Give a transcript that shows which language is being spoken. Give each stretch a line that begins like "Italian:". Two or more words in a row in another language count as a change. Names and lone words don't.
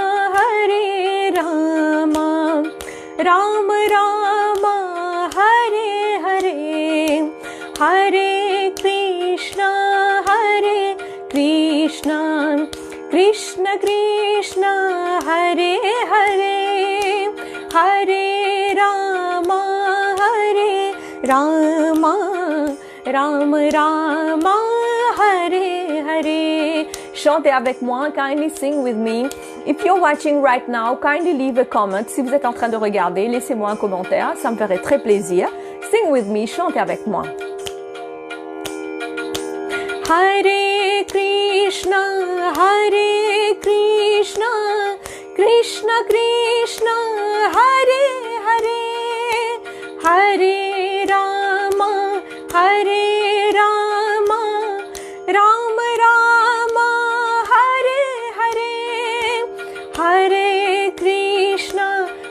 Sanskrit: Rama Rama, Hare Hare, Hare Krishna, Krishna Krishna, Hare Hare, Hare Rama, Rama, Hare Hare.
French: Chantez avec moi,
English: kindly sing with me. If you're watching right now, kindly leave a comment.
French: Si vous êtes en train de regarder, laissez-moi un commentaire, ça me ferait très plaisir.
English: Sing with me,
French: chantez avec moi.
Sanskrit: Hare Krishna, Krishna Krishna, Hare Hare, Hare Rama, Rama Rama, Hare Hare, Hare Krishna,